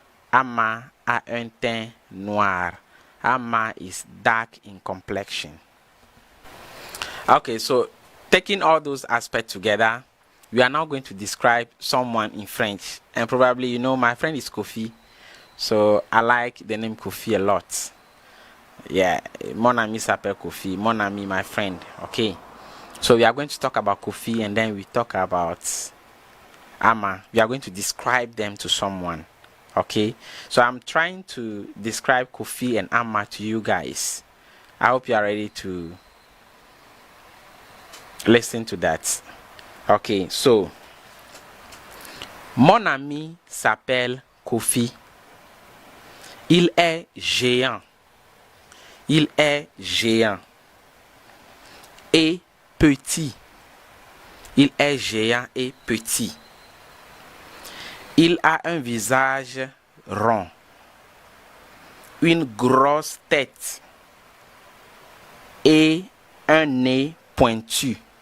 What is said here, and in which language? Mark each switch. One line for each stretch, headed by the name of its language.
French: Amma a un teint noir.
English: Amma is dark in complexion. Okay, so taking all those aspects together, we are now going to describe someone in French. And probably you know my friend is Kofi. So I like the name Kofi a lot. Yeah,
French: mon ami s'appelle Kofi. Mon ami,
English: my friend. Okay. So we are going to talk about Kofi, and then we talk about Amma. We are going to describe them to someone. Okay. So I'm trying to describe Kofi and Amma to you guys. I hope you are ready to listen to that. Okay.
French: So mon ami s'appelle Kofi. Il est géant. Il est géant et petit. Il est géant et petit. Il a un visage rond, une grosse tête et un nez pointu.